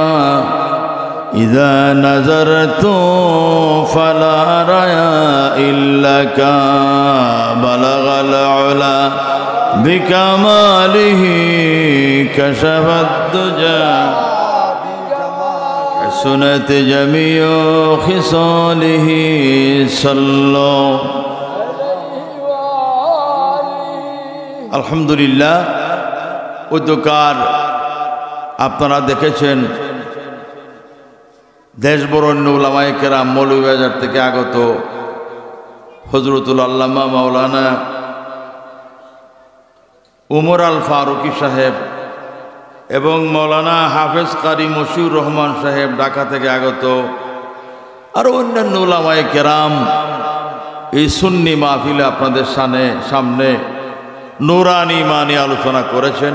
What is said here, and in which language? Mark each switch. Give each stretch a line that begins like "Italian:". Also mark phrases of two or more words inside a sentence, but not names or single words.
Arabic: إذا نظرت فلا أرى إلاك بلغ العلى بكماله كشف الدجى بجماله حسنت جميع خصاله صلوا আলহামদুলিল্লাহ।
Bangla: উদ্যোকার আপনারা দেখেছেন দেশ বরেণ্য উলামায়ে কেরাম মৌলভীবাজার থেকে আগত হযরতুল আল্লামা মাওলানা উমর আল ফারুকী সাহেব এবং মৌলানা হাফেজ কারি মশিউর রহমান সাহেব ঢাকা থেকে আগত, আরও অন্যান্য উলামায়ে কেরাম এই সুন্নি মাহফিলে আপনাদের সামনে নুরানি ইমানি আলোচনা করেছেন।